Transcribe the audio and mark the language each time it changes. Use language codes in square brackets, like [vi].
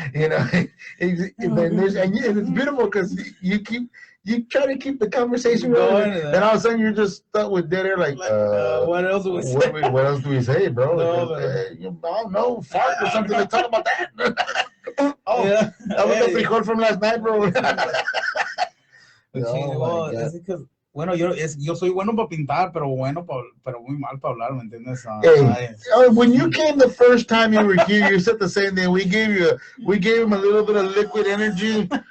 [en] And it's beautiful because you try to keep the conversation going, and all of a sudden you're just stuck with dead air. What else do we say? What else do we say, bro? I don't know, fart or something. Let's talk about that. Yeah, that was the frijol from last night, bro. [es] Es [en] because [es] bueno, yo soy bueno para pintar, pero muy mal para hablar, ¿me entiendes? [en] When you came the first time you were here, you said the same thing. We gave him a little bit of liquid energy.